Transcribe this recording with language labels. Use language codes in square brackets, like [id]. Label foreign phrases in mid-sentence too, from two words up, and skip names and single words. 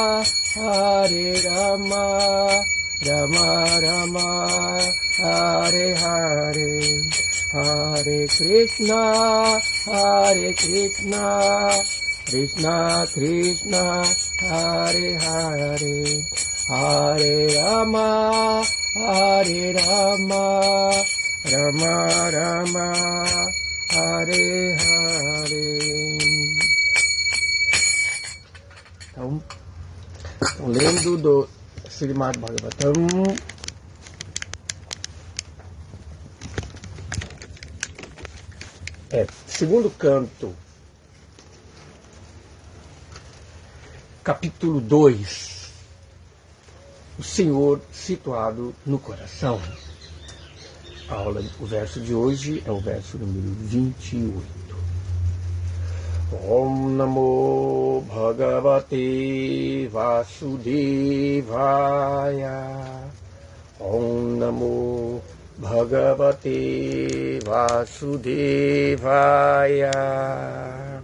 [sa] Rama Rama Hare Hare Hare Krishna Krishna Krishna Hare Hare Hare Rama Rama Rama Hare Hare. [pt] Então lendo do Srimad Bhagavatam, segundo canto, capítulo 2, o Senhor situado no coração. O verso de hoje é o verso número 28. [sa] Om Namo Bhagavate Vasudevaya. Om Namo Bhagavate Vasudevaya.